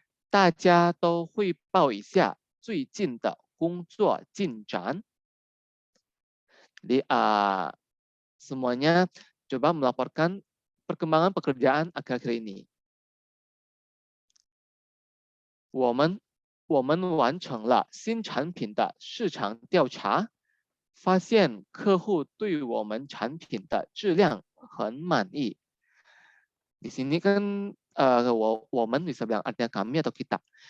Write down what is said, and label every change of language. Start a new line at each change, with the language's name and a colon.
Chinese: 大家都汇报一下最近的工作进展。
Indonesian: Jadi semuanya coba melaporkan perkembangan pekerjaan akhir-akhir ini.
Chinese: 我们完成了新产品的市场调查，发现客户对我们产品的质量很满意。
Indonesian: Di sini kan 我们 bisa bilang artinya kami atau kita.